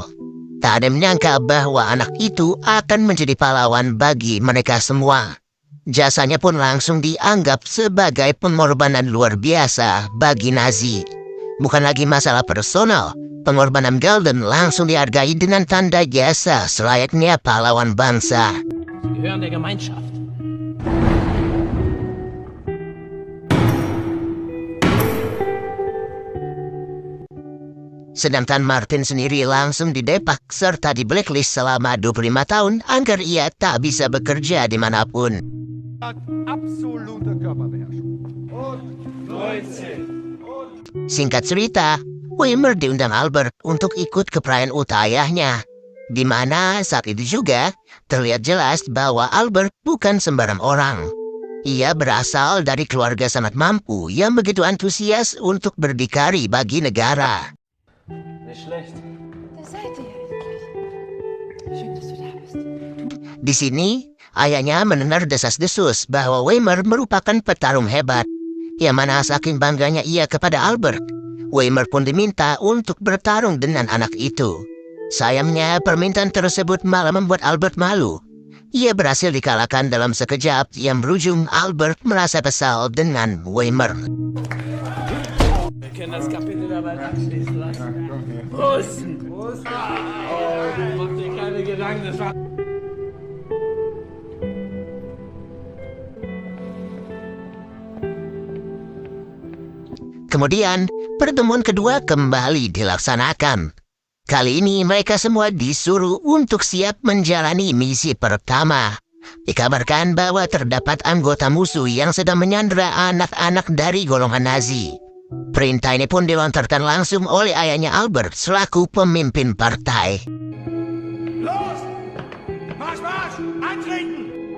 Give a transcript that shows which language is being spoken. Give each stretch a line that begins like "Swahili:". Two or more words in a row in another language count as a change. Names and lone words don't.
Indonesian: Tak ada menyangka bahwa anak itu akan menjadi pahlawan bagi mereka semua. Jasanya pun langsung dianggap sebagai pengorbanan luar biasa bagi Nazi. Bukan lagi masalah personal, pengorbanan Galden langsung dihargai dengan tanda jasa selayaknya pahlawan bangsa.
German: Sie gehören der Gemeinschaft.
Indonesian: Sedangkan Martin sendiri langsung didepak serta di blacklist selama 25 tahun agar ia tak bisa bekerja dimanapun.
German: Absolute Körperbeherrschung. Und 19.
Indonesian: Singkat cerita, Weimer diundang Albert untuk ikut ke perayaan ulta ayahnya. Di mana saat itu juga terlihat jelas bahwa Albert bukan sembarang orang. Ia berasal dari keluarga sangat mampu yang begitu antusias untuk berdikari bagi negara.
German: Nicht schlecht. Da seid ihr endlich. Schön, dass du da bist.
Indonesian: Di sini, ayahnya mendengar desas-desus bahwa Weimer merupakan petarung hebat. Yang mana saking bangganya ia kepada Albert, Weimer pun diminta untuk bertarung dengan anak itu. Sayangnya, permintaan tersebut malah membuat Albert malu. Ia berhasil dikalahkan dalam sekejap yang berujung Albert merasa kesal dengan Weimer.
German: Wir können das Kapitel dabei abschließen lassen. Prost! Prost! Oh, mach dir keine Gedanken, das war...
Indonesian: Kemudian, pertemuan kedua kembali dilaksanakan. Kali ini mereka semua disuruh untuk siap menjalani misi pertama. Dikabarkan bahwa terdapat anggota musuh yang sedang menyandera anak-anak dari golongan Nazi. Perintah ini pun dilontarkan langsung oleh ayahnya Albert selaku pemimpin partai.
German: Los! Marsch, Marsch! Antreten!